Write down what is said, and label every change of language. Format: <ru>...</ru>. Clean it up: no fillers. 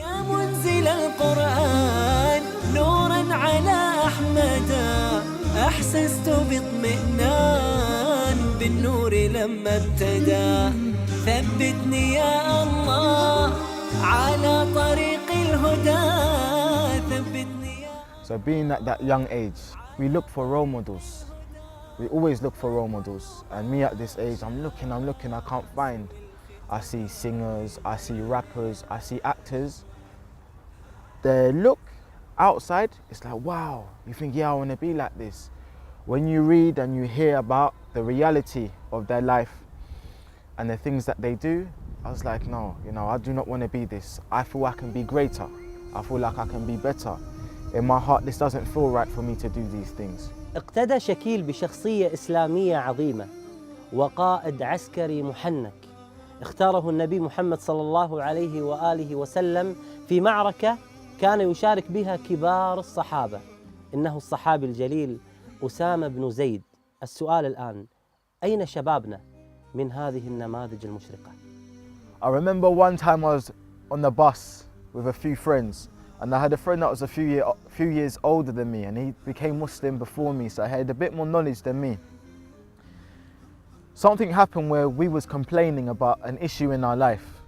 <ar>يا منزل القرآن نورا على أحمد أحسست باطمئنان بالنور لما ابتدى ثبتني يا الله على طريق الهدى ثبتني يا.</ar> <en>So being at that young age, we look for role models. We always look for role models. And me at this age, I'm looking, I can't find. I see singers, I see rappers, I see actors. They look outside, it's like, wow, you think, yeah, I want to be like this. When you read and you hear about the reality of their life and the things that they do, I was like, no, I do not want to be this. I feel I can be greater. I feel like I can be better. In my heart, this doesn't feel right for me to do these things.</en> <ar>اقتدى شاكيل بشخصية إسلامية عظيمة وقائد عسكري محنك اختاره النبي محمد صلى الله عليه وآله وسلم في معركة كان يشارك بها كبار الصحابة، إنه الصحابي الجليل أسامة بن زيد. السؤال الآن، أين شبابنا من هذه النماذج المشرقة؟</ar> <en>I remember one time I was on the bus with a few friends, and I had a friend that was a few years older than me, and he became Muslim before me, so he had a bit more knowledge than me. Something happened where we was complaining about an issue in our life.</en>